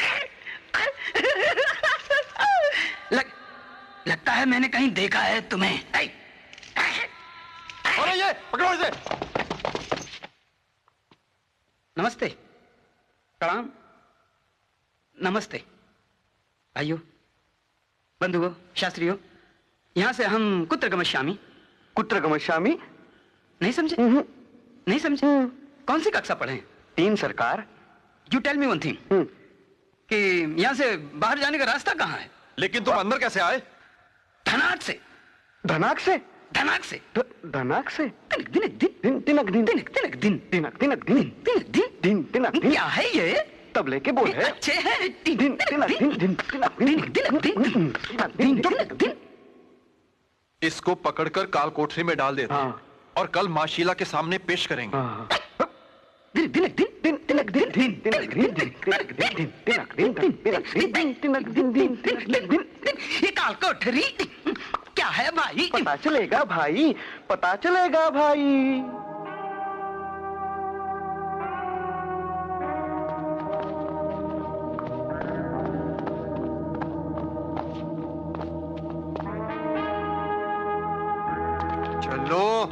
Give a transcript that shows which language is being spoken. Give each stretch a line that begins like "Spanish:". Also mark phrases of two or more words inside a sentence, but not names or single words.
Hindi: लगता है मैंने कहीं देखा है तुम्हें। अरे ये पकड़ो इसे। नमस्ते, प्रणाम, नमस्ते भाइयों, बंधुओं, शास्त्रियों।
Sanskrit: यहाँ से हम कुत्र गमश्यामी। कुत्र गमश्यामी?
Hindi: नहीं समझे? नहीं समझे? कौन सी कक्षा पढ़े हैं? 3 सरकार।
English: You tell me one thing
Hindi: कि यहाँ से बाहर जाने का रास्ता कहाँ है? लेकिन तुम अंदर कैसे आए? धनाक से। धनाक से? धनाक से। धनाक से? तिनक दिन दिन तिनक दिन तिनक तिनक दिन तिनक तिनक दिन तिनक दिन दिन तिनक दिन। क्या है ये? तबले के बोल है। अच्छे हैं। दिन तिनक दिन दिन तिनक दिन तिनक दिन तिनक दिन। इसको पकड़कर काल कोठरी में डाल देते हैं और कल माँ शीला के सामने पेश करेंगे। तिनक दिन दिन तिनक दिन दिन तिनक दिन तिनक दिन तिनक दिन तिनक दिन तिनक दिन तिनक दिन। ये काल कोठरी क्या है भाई? पता चलेगा भाई, पता चलेगा भाई। चलो।